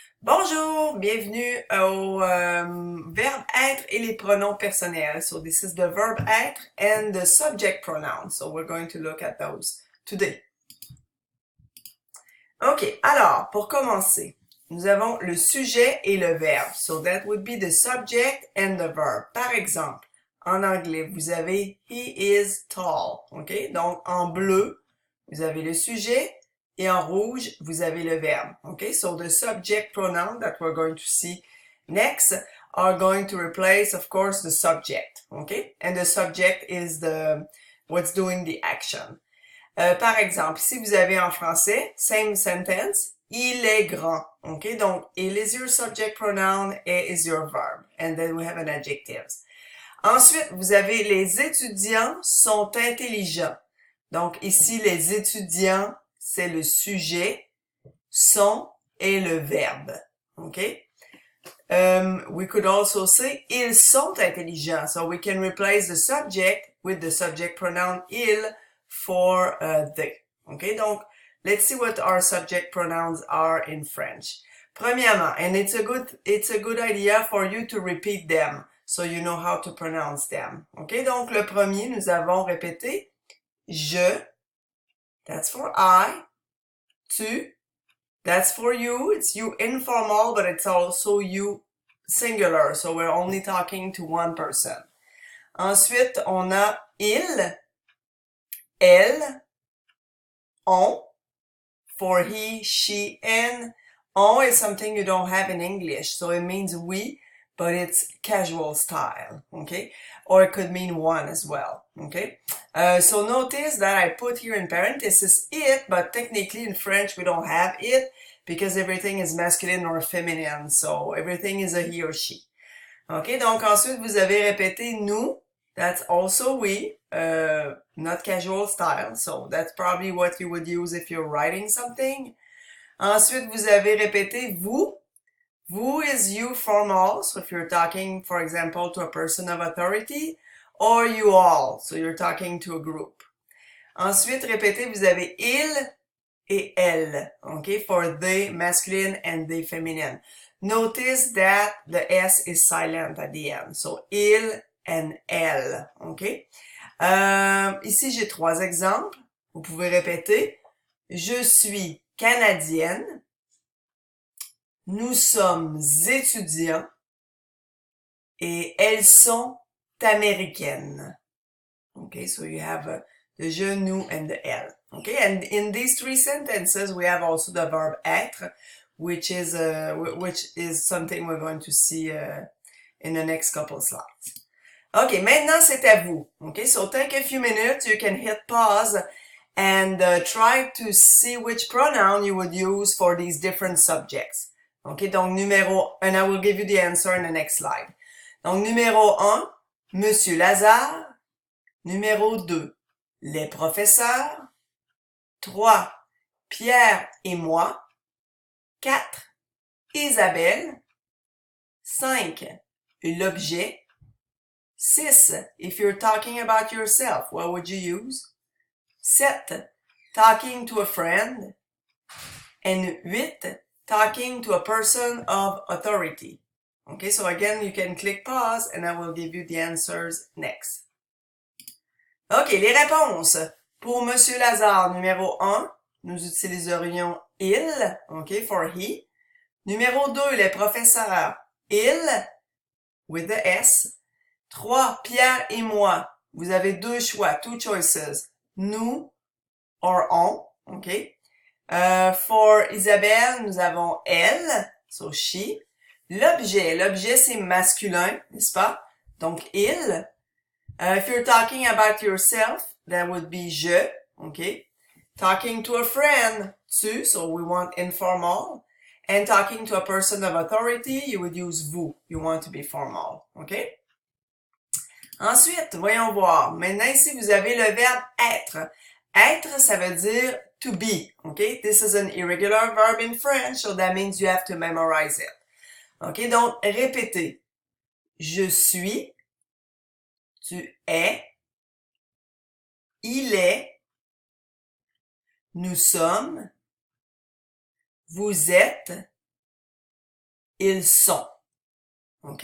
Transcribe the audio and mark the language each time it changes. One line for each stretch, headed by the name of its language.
French: Bonjour, bienvenue au verbe être et les pronoms personnels.
English: So this is the verb être and the subject pronoun. So we're going to look at those today.
French: Ok, alors pour commencer, nous avons le sujet et le verbe.
English: So that would be the subject and the verb.
French: Par exemple, en anglais, vous avez
English: he is tall.
French: Ok, donc en bleu, vous avez le sujet. Et en rouge, vous avez le verbe.
English: Okay, so the subject pronoun that we're going to see next are going to replace, of course, the subject. Okay, and the subject is what's doing the action.
French: Par exemple, si vous avez en français,
English: same sentence,
French: il est grand.
English: Okay, donc il is your subject pronoun, est is your verb, and then we have an adjective.
French: Ensuite, vous avez les étudiants sont intelligents. Donc ici, les étudiants, c'est le sujet, sont est le verbe.
English: Okay? We could also say
French: ils sont intelligents.
English: So we can replace the subject with the subject pronoun il for they. Okay? Donc, let's see what our subject pronouns are in French. Premièrement, and it's a good idea for you to repeat them so you know how to pronounce them. Okay?
French: Donc, le premier, nous avons répété je,
English: that's for I. Tu, that's for you. It's you informal, but it's also you singular. So we're only talking to one person.
French: Ensuite, on a
English: il, elle, on, for he, she, and on is something you don't have in English. So it means we, but it's casual style. Okay? Or it could mean one as well. Okay? So notice that I put here in parentheses it, but technically in French we don't have it because everything is masculine or feminine. So everything is a he or she.
French: Ok, donc ensuite vous avez répété nous.
English: That's also we, not casual style. So that's probably what you would use if you're writing something.
French: Ensuite vous avez répété vous.
English: Vous is you formal. So if you're talking, for example, to a person of authority, or you all. So you're talking to a group.
French: Ensuite, répétez, vous avez il et elle.
English: Okay, for they masculine and they feminine. Notice that the S is silent at the end. So il and elle. Okay.
French: Ici, j'ai trois exemples. Vous pouvez répéter. Je suis canadienne. Nous sommes étudiants. Et elles sont américaines.
English: Okay, so you have the je, nous, and the elle. Okay, and in these three sentences, we have also the verb être, which is something we're going to see in the next couple slides.
French: Okay, maintenant c'est à vous.
English: Okay, so take a few minutes. You can hit pause and try to see which pronoun you would use for these different subjects. Okay,
French: donc numéro,
English: and I will give you the answer in the next slide.
French: Donc, numéro 1, Monsieur Lazare. Numéro 2, les professeurs. 3, Pierre et moi. 4, Isabelle. 5, l'objet.
English: 6, if you're talking about yourself, what would you use? 7, talking to a friend. And 8, talking to a person of authority. Okay, so again, you can click pause and I will give you the answers next.
French: Ok, les réponses. Pour Monsieur Lazare, numéro 1, nous utiliserions il, ok,
English: for he.
French: Numéro 2, les professeurs, il,
English: with the S.
French: 3, Pierre et moi. Vous avez deux choix,
English: two choices.
French: Nous or on, ok.
English: For Isabelle,
French: nous avons elle,
English: so she.
French: L'objet c'est masculin, n'est-ce pas? Donc, il.
English: If you're talking about yourself, that would be je, okay? Talking to a friend, tu, so we want informal. And talking to a person of authority, you would use vous, you want to be formal, okay?
French: Ensuite, voyons voir. Maintenant, ici, vous avez le verbe être. Être, ça veut dire
English: to be,
French: okay?
English: This is an irregular verb in French, so that means you have to memorize it.
French: Ok, donc répétez. Je suis, tu es, il est, nous sommes, vous êtes, ils sont. OK?